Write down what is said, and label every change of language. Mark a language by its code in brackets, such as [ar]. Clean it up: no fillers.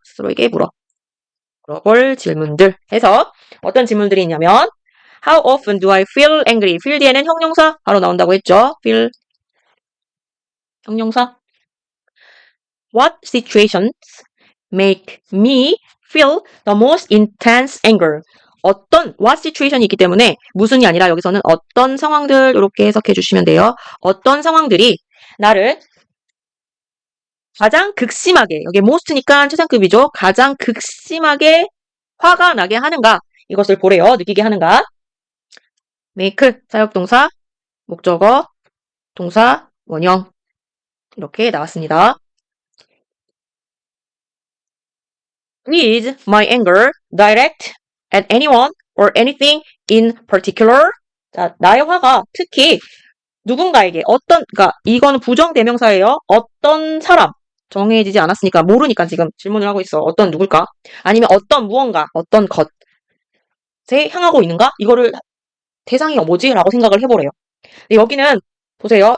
[ko] 스스로에게 물어볼 질문들. 해서 어떤 질문들이 있냐면 [en] How often do I feel angry? [ko] feel 뒤에는 형용사 바로 나온다고 했죠. feel 형용사. [en] What situations make me feel the most intense anger? [ko] 어떤 what situation이 있기 때문에 무슨이 아니라 여기서는 어떤 상황들 이렇게 해석해 주시면 돼요. 어떤 상황들이 나를 가장 극심하게 여기 most니까 최상급이죠. 가장 극심하게 화가 나게 하는가 이것을 보래요. 느끼게 하는가. make 사역동사 목적어 동사 원형 이렇게 나왔습니다. [en] Is my anger direct at anyone or anything in particular? [ko] 자, 나의 화가 특히 누군가에게 그러니까 이거는 부정대명사예요. 어떤 사람 정해지지 않았으니까 모르니까 지금 질문을 하고 있어. 어떤 누굴까? 아니면 어떤 무언가, 어떤 것에 향하고 있는가? 이거를 대상이 뭐지? 라고 생각을 해보래요. 여기는 보세요.